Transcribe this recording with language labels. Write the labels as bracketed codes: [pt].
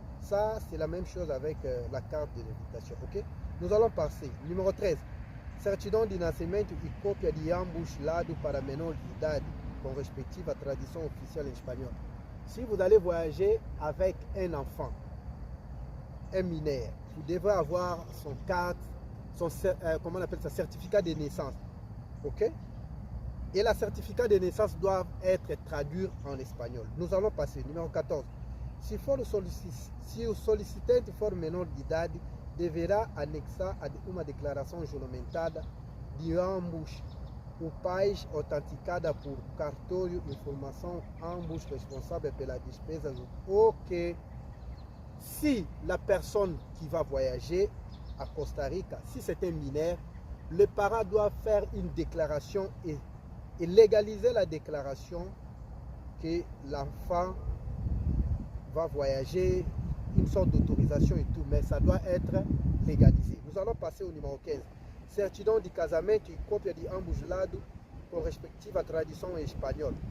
[fr] Ça, c'est la même chose avec la carte de l'invitation. Ok? Nous allons passer. Numéro 13. [pt] Certidão de nascimento e cópia de ambos lados para menor de idade, com respectiva tradução [fr] officielle en espagnol. Si vous allez voyager avec un enfant, un mineur, vous devrez avoir son carte, comment on appelle ça, certificat de naissance. Ok? Et la certificat de naissance doit être traduit en espagnol. Nous allons passer. Numéro 14. [pt] Se o solicitante for menor de idade, deverá anexar uma declaração juramentada de ambos os pais, autenticada por cartório, informação ambos responsáveis pela despesa. Ok. [fr] Si la personne qui va voyager à Costa Rica, si c'est un mineur, le parent doit faire une déclaration et légaliser la déclaration que l'enfant va voyager, une sorte d'autorisation et tout, mais ça doit être légalisé. Nous allons passer au numéro 15. [pt] Certidão de casamento e cópia de ambos lados com respectiva tradução espagnole.